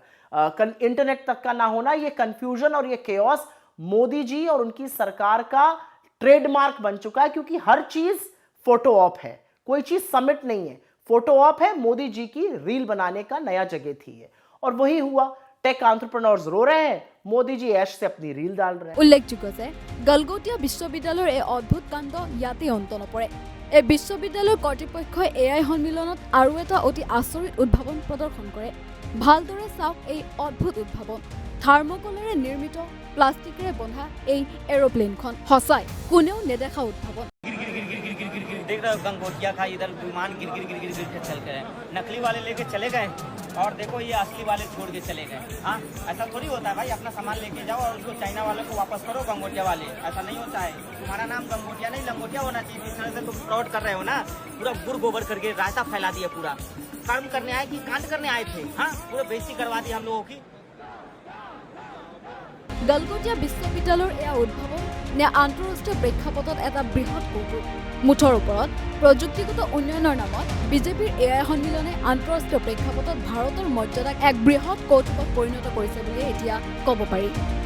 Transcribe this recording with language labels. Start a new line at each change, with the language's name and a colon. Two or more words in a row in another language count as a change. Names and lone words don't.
Hindi: इंटरनेट तक का ना होना, ये कंफ्यूजन और ये केओस मोदी जी और उनकी सरकार का ट्रेडमार्क बन चुका है, क्योंकि हर चीज
English: photo op
Hindi: है, कोई चीज समिट नहीं है,
English: photo op
Hindi: है। मोदी जी की रील बनाने का नया जगह थी है, और वही हुआ।
English: tech entrepreneurs
Hindi: रो रहे हैं, मोदी जी ऐश से अपनी रील डाल रहे हैं।
Assamese: उल्लेखযোগ্য যে গলগটিয়া বিশ্ববিদ্যালয়ৰ এই অদ্ভুত কাণ্ড ইয়াতে অন্ত নপৰে। এই বিশ্ববিদ্যালয়ৰ কৰ্তৃপক্ষই এআই সন্মিলনত আৰু এটা অতি আচৰিত উদ্ভাৱন প্ৰদৰ্শন কৰে। ভালদৰে চাওক এই অদ্ভুত উদ্ভাৱন। থাৰ্মোকলেৰে নিৰ্মিত, প্লাষ্টিকেৰে বন্ধা এই এৰোপ্লেনখন সঁচাই কোনেও নেদেখা উদ্ভাৱন।
Hindi: देख रहे हो गंगोटिया का इधर विमान गिर गिर के चल गए, नकली वाले लेके चले गए और देखो ये असली वाले छोड़ के चले गए। हाँ, ऐसा थोड़ी होता है भाई, अपना सामान लेके जाओ और उसको चाइना वालों को वापस करो गंगोटिया वाले। ऐसा नहीं होता है, तुम्हारा नाम गंगोटिया नहीं लंगोटिया होना चाहिए। जिस तरह से तुम फ्रॉड कर रहे हो ना, पूरा गुड़ गोबर करके रायता फैला दिया। पूरा कर्म करने आए कि कांड करने आए थे? हाँ, पूरा बेइज्जती करवा दी हम लोगों की।
Assamese: গালগটীয়া বিশ্ববিদ্যালয়ৰ এয়া উদ্ভাৱন নে আন্তঃৰাষ্ট্ৰীয় প্ৰেক্ষাপটত এটা বৃহৎ কৌতুক? মুঠৰ ওপৰত প্ৰযুক্তিগত উন্নয়নৰ নামত বিজেপিৰ এআই সন্মিলনে আন্তঃৰাষ্ট্ৰীয় প্ৰেক্ষাপটত ভাৰতৰ মৰ্যাদাক এক বৃহৎ কৌতুকত পৰিণত কৰিছে বুলি এতিয়া ক'ব পাৰি।